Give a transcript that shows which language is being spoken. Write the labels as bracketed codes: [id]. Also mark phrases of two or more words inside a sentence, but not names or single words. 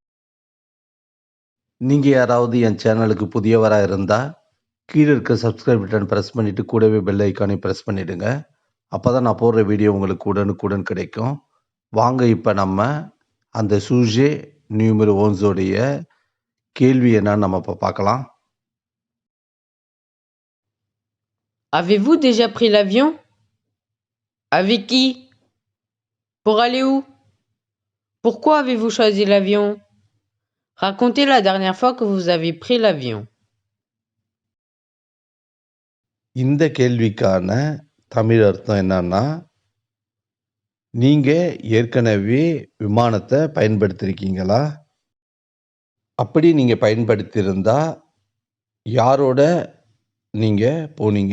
[ta] நீங்க யாராவது என் சேனலுக்கு புதியவரா இருந்தா, கீழ இருக்க [en] subscribe button press [ta] பண்ணிட்டு கூடவே [en] bell icon-ஐயும் press [ta] பண்ணிடுங்க. அப்பதான் நான் போடுற வீடியோ உங்களுக்கு உடனுக்குடன் கிடைக்கும். வாங்க இப்ப நம்ம அந்த [fr] sujet numéro [ta] 11 உடைய கேள்வி என்னன்னு நம்ம இப்ப பார்க்கலாம். [fr] Avez-vous déjà pris l'avion? Avec qui? Pour aller où? Pourquoi avez-vous choisi l'avion? Racontez la dernière fois que vous avez pris l'avion. [ta] இந்த கேள்விக்கான தமிழ் அர்த்தம் என்னன்னா, நீங்க ஏற்கனவே விமானத்த பயன்படுத்தியிருக்கீங்களா? அப்படி நீங்க பயன்படுத்தியிருந்தா, யாரோட நீங்க போனீங்க?